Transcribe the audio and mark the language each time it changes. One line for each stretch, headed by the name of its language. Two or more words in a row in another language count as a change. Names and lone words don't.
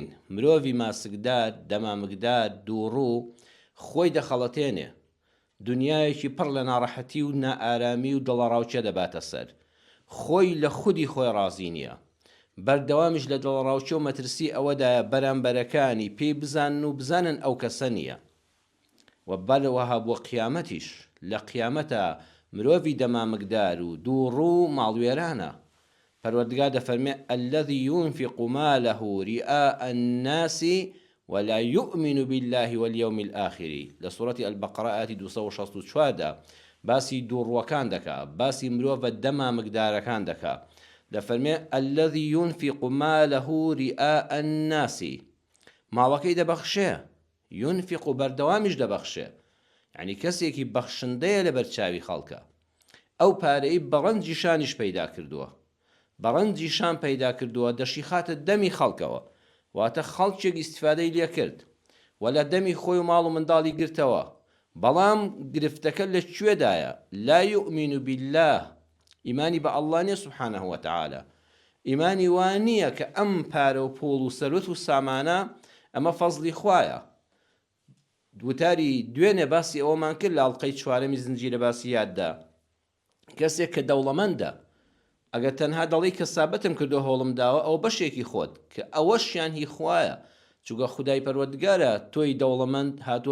Central Kurdish: مرۆڤی ماسکدار، دەمامکدار، دووڕوو خۆی دەخەڵەتێنێ، دنیایەکی پڕ لە ناڕەحەتی و نائارامی و دڵەڕاوچە دەباتە سەر، خۆی لە خودی خۆی ڕازی نییە، بەردەوامیش لە دڵڕاوچە و مەترسی ئەوەدایە بەرامبەرەکانی پێی بزانن و بزانن ئەو کەسە نییە. و بەلەوەها بۆ قیامەتیش، لە قیامەتە مرۆڤی دەمامکدار و دووڕوو ماڵوێرانە. پەروەردگار دەفەرمێ
Arabic: الذي ينفق ماله رئاء الناس ولا يؤمن بالله واليوم الآخر
Central Kurdish: لە سوورەتی ئەلبەقەرە ئاەتی 264دا باسی دووڕوەکان دەکا، باسی مرۆڤە دەمامکدارەکان دەکا.
Arabic: دەفەرمێ الذي ينفق ماله رئاء الناس،
Central Kurdish: ماڵەکەی دەبەخشێ، ينفق و بەردەوامیش دەبەخشێ، یعنی کەسێکی بەخشندەیە لە بەرچاوی خەڵکە، ئەو پارەی بەڕەنجی شانیش پەیدا کردووە، بەڕەنجی شان پەیدا کردووە، دەشی خاتە دەمی خەڵکەوە، واتە خەڵکێک ئیستیفادەی لێ کرد و لە دەمی خۆی و ماڵ و منداڵی گرتەوە، بەڵام گرفتەکە لەکوێدایە؟
Arabic: لا يؤمن بالله،
Central Kurdish: ئیمانی بە ئەڵڵا نییە
Arabic: سوبحانەه وتەعالە،
Central Kurdish: ئیمانی وان نییە کە ئەم پارە و پۆڵ و سەرۆت و سامانە ئەمە فەزلی خوایە. دوتاری دوێنێ باسی ئەوەمان کرد لە ئاڵلقەی 4 زنجیرە باسی یاددا، کەسێک کە دەوڵەمەندە ئەگەر تەنها دەڵی کەسابەتم کردو هەوڵم داوە، ئەو بەشێکی خۆت کە ئەوەشیان هی خوایە، چووکە خودای پەروەردگارە تۆی دەوڵەمەند هاتووە